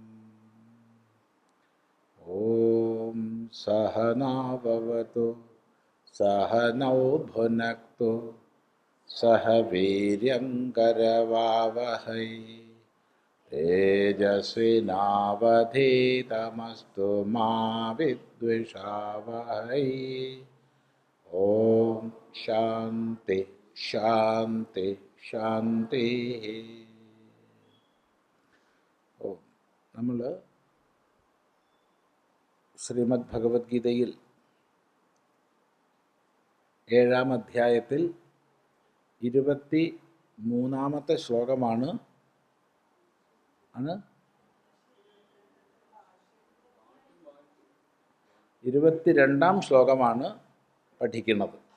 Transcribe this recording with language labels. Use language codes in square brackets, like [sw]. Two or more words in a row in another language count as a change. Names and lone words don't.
[sa] ॐ सहना भवतु सहनौ भुनक्तु सह वीर्यङ्करवावहै तेजस्विनावधीतमस्तु मा विद्विषावहै। ओम शांति शांति शांति। [ml] ഓം നമ്മൾ ശ്രീമദ് ഭഗവത്ഗീതയിൽ 7-ാം അധ്യായത്തിൽ 23-ാമത്തെ ശ്ലോകമാണ് 22-ാം ശ്ലോകമാണ് പഠിക്കുന്നത്.